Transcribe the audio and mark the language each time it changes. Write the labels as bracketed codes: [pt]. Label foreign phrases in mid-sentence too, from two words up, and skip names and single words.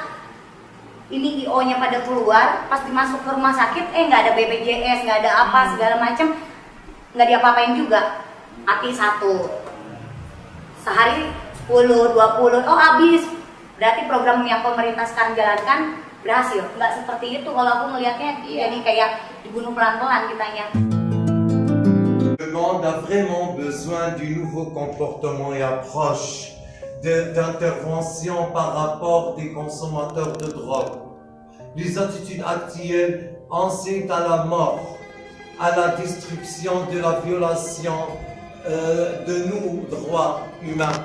[id] Ini IO-nya pada keluar, pas dimasuk ke rumah sakit, nggak ada BPJS, nggak ada apa segala macam, nggak diapa-apain juga. Mati satu, sehari 10, 20, oh habis. Berarti program yang pemerintah sekarang jalankan berhasil. Nggak seperti itu kalau aku melihatnya, jadi kayak dibunuh pelan-pelan kitanya. [fr] Le monde a vraiment besoin du nouveau comportement et approche d'intervention par rapport des consommateurs de drogue. Les attitudes actuelles incitent à la mort, à la destruction, de la violation de nos droits humains.